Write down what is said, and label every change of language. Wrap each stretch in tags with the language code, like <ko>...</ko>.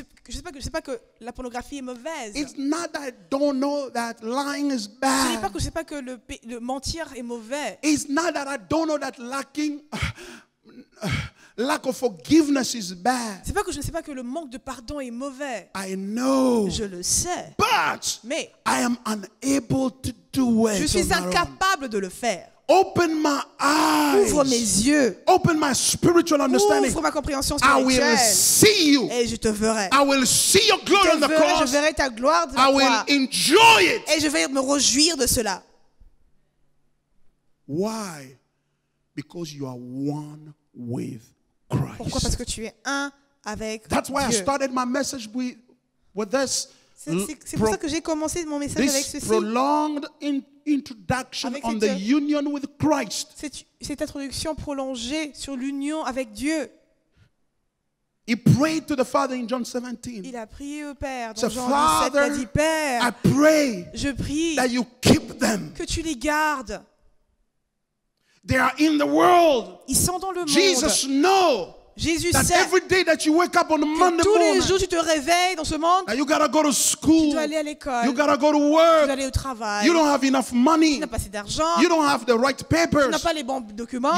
<fr>Je sais pas que la pornographie est mauvaise.</fr> <en>It's not that I don't know that lying is</en> <fr>Ce n'est pas</fr> <en>bad.</en> <fr>que je sais pas que le mentir est mauvais.</fr> <en>It's not that I don't know that lack of forgiveness is bad.</en> <fr>C'est pas que je ne sais pas que le manque de pardon est mauvais.</fr> <en>I know.</en> <fr>Je le sais.</fr> <en>But</en> <fr>Mais</fr> <en>I am unable to do it.</en> <fr>je suis</fr> <en>on my own.</en> <fr>incapable de le faire.</fr> <en>Open my</en> <fr>Ouvre mes</fr> <en>eyes.</en> <fr>yeux.</fr> <en>Open my spiritual understanding.</en> <fr>Ouvre ma compréhension</fr> <en>I will</en> <fr>spirituelle.</fr> <en>see you.</en> <fr>Et je te verrai.</fr> <en>I will see your glory on the</en> <fr>Je</fr> <en>cross.</en> <fr>verrai ta gloire de la</fr> <en>I will</en> <fr>croix.</fr> <en>enjoy it.</en> <fr>Et je vais me réjouir de cela.</fr> <en>Why? Because you are one with</en> <fr>Pourquoi? Parce que tu es un avec</fr> <en>That's why I</en> <fr>Dieu.</fr> <en>started my message with this.</en> <fr>C'est pour ça que j'ai commencé mon message avec</fr> <en>This</en> <fr>ceci.</fr> <en>prolonged introduction</en> <fr>Avec</fr> <en>on</en> <fr>cette-</fr> <en>the union with Christ.</en> <fr>Cette introduction prolongée sur l'union avec Dieu.</fr> <en>He prayed to the Father in John 17.</en> <fr>Il a prié au Père. Dans</fr> <en>So,</en> <fr>Jean 17, il a dit,</fr> <en>Father,</en> <fr>Père,</fr> <en>I pray</en> <fr>je prie</fr> <en>that you keep them.</en> <fr>que tu les gardes.</fr> <en>They are in the world.</en> <fr>Ils sont dans le monde.</fr> <en>Jesus knows</en> <fr>Jésus</fr> <en>that</en> <fr>sait</fr> <en>every day that you wake up on a</en> <fr>que</fr> <en>Monday</en> <fr>tous les</fr> <en>morning,</en> <fr>jours tu te réveilles dans ce monde.</fr> <en>that you gotta go to</en> <fr>Tu</fr> <en>school,</en> <fr>dois aller à l'école.</fr> <en>you gotta go to</en> <fr>Tu</fr> <en>work,</en> <fr>dois aller au travail.</fr> <en>you don't have enough</en> <fr>Tu</fr> <en>money,</en> <fr>n'as pas assez d'argent.</fr> <en>you don't have the right</en> <fr>Tu</fr> <en>papers,</en> <fr>n'as pas les bons documents.</fr>